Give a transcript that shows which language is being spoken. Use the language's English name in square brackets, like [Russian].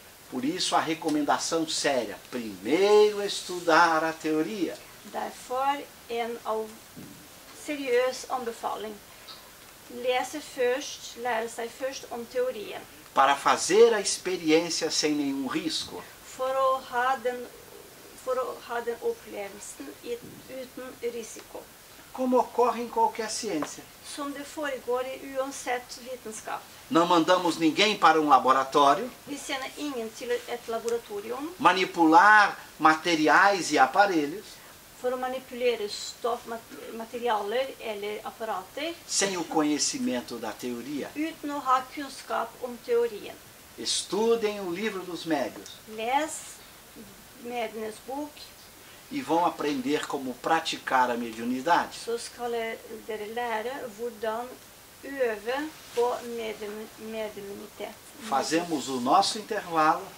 [Portuguese] Por isso a recomendação séria, primeiro estudar a teoria, [Norwegian] Derfor en seriøs anbefaling. Lære seg først om teorien. [Portuguese] para fazer a experiência sem nenhum risco. [Norwegian] For å ha den opplevelsen uten risiko. [Portuguese] Como ocorre em qualquer ciência. [Norwegian] Som det foregår i uansett vitenskap. [Portuguese] Não mandamos ninguém para um laboratório [Norwegian] Vi sender ingen til et laboratorium [Portuguese] manipular materiais e aparelhos [Norwegian] for å manipulere stoff, materialer eller apparater [Portuguese] sem o conhecimento da teoria. [Norwegian] uten å ha kunnskap om teorien. [Portuguese] Estudem o Livro dos Médiuns [Norwegian] Les Medienes bok [Portuguese] e vão aprender como praticar a mediunidade. [Norwegian] så skal dere lære hvordan øve på mediumitet. [Portuguese] Fazemos o nosso intervalo,